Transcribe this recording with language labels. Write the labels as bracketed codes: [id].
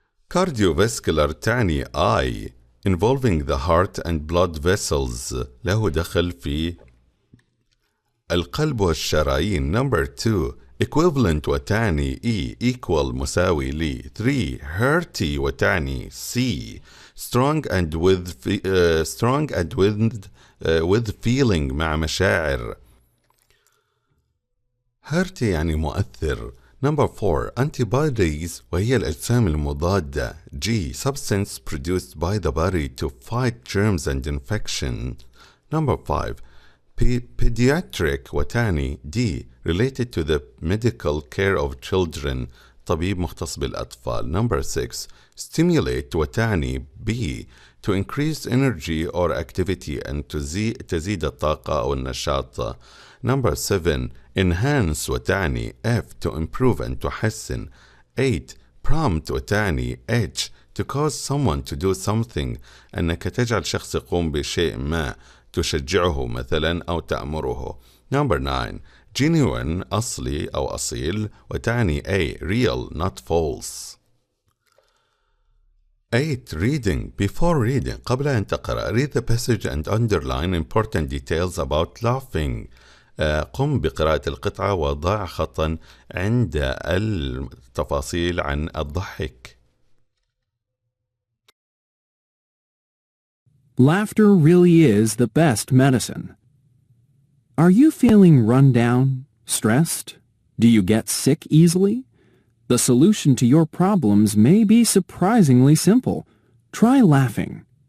[en] Cardiovascular تعني I involving the heart and blood vessels [ar] له دخل في القلب والشرايين. [en] Number 2 equivalent وتعني E equal [ar] مساوي ل. [en] 3 hearty وتعني C strong and with feeling [ar] مع مشاعر. hearty يعني مؤثر. [en] Number 4 antibodies [ar] وهي الأجسام المضادة. [en] G substance produced by the body to fight germs and infection. Number 5 pediatric وتعني D related to the medical care of children [ar] طبيب مختص بالأطفال. [en] Number 6 stimulate وتعني B to increase energy or activity and [ar] تزيد الطاقة أو النشاط. [en] Number 7 enhance وتعني F to improve and [ar] تحسن. 8 prompt وتعني [en] H to cause someone to do something [ar] أنك تجعل شخص يقوم بشيء ما تشجعه مثلا أو تأمره. [en] Number 9 genuine [ar] أصلي أو أصيل وتعني [en] A real not false. 8 reading before reading [ar] قبل أن تقرأ [en] read the passage and underline important details about laughing. [ar] قم بقراءة القطعة وضع خطا عند التفاصيل عن الضحك. [en] Laughter really is the best medicine. Are you feeling run down, stressed? Do you get sick easily? The solution to your problems may be surprisingly simple. Try laughing.